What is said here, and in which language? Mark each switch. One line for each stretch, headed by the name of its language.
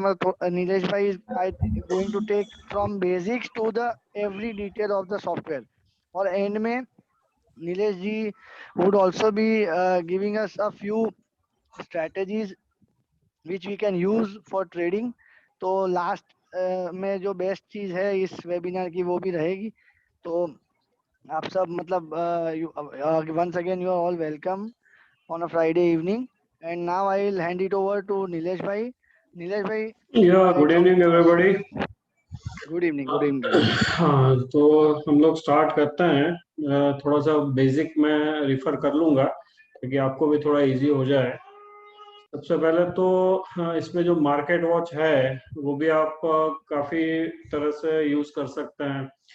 English: मतलब नीलेश भाई is going to take from basics to the every detail of the software. और end में Nilesh ji would also be giving us a few strategies which we can use for trading.
Hindi: तो last में जो best चीज है इस वेबिनार की वो भी रहेगी. तो आप सब मतलब
English: once again you are all welcome on a Friday evening. And now I will hand it over to Nilesh bhai. Nilesh bhai, Yeah, good evening everybody. good evening, good evening.
Hindi: हाँ, तो हम लोग स्टार्ट करते हैं. थोड़ा सा basic मैं refer कर लूँगा ताकि आपको भी थोड़ा इजी हो जाए. सबसे पहले तो इसमें जो मार्केट वॉच है वो भी आप काफ़ी तरह से यूज़ कर सकते हैं.